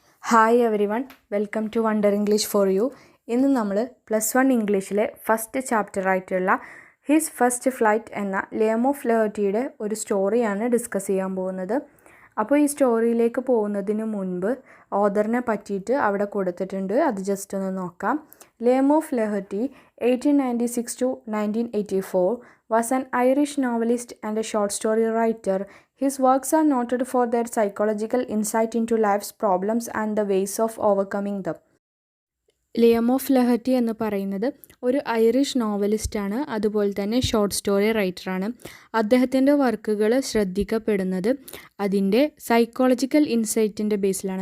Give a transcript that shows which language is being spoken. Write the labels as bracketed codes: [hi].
[en] Hi everyone, welcome to Wonder English for you. [ml] ഇന്ന് നമ്മൾ +1 ഇംഗ്ലീഷിലെ ഫസ്റ്റ് ചാപ്റ്റർ ആയിട്ടുള്ള ഹിസ് ഫസ്റ്റ് ഫ്ലൈറ്റ് എന്ന ലിയം ഓഫ് ലെഹർട്ടിയുടെ ഒരു സ്റ്റോറിയാണ് ഡിസ്കസ് ചെയ്യാൻ പോകുന്നത്. അപ്പോൾ ഈ സ്റ്റോറിയിലേക്ക് പോകുന്നതിന് മുൻപ് ഓഥറിനെ പറ്റിയിട്ട് അവിടെ കൊടുത്തിട്ടുണ്ട്, അത് ജസ്റ്റ് ഒന്ന് നോക്കാം. [en] Liam O'Flaherty 1896 to 1984 was an Irish novelist and a short story writer. His works are noted for their psychological insight into life's problems and the ways of overcoming them. [ml] ലിയം of ലെഹർട്ടി എന്ന് പറയുന്നത് ഒരു ഐറിഷ് നോവലിസ്റ്റാണ്, അതുപോലെ തന്നെ short story റൈറ്ററാണ്. അദ്ദേഹത്തിൻ്റെ വർക്കുകൾ ശ്രദ്ധിക്കപ്പെടുന്നത് അതിൻ്റെ psychological ഇൻസൈറ്റിൻ്റെ ബേസിലാണ്.